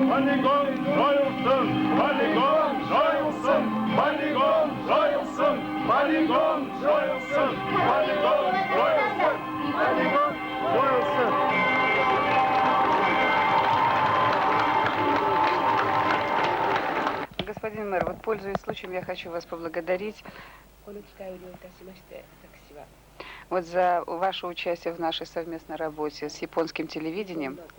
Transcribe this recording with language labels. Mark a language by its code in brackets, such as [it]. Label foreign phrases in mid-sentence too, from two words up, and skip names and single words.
[kk] Полигон жойылсын, полигон жойылсын, полигон жойылсын, полигон жойылсын, полигон жойылсын, полигон жойылсын. [ru] Господин мэр, вот пользуясь случаем, я хочу вас поблагодарить вот за ваше участие в нашей совместной работе с японским телевидением.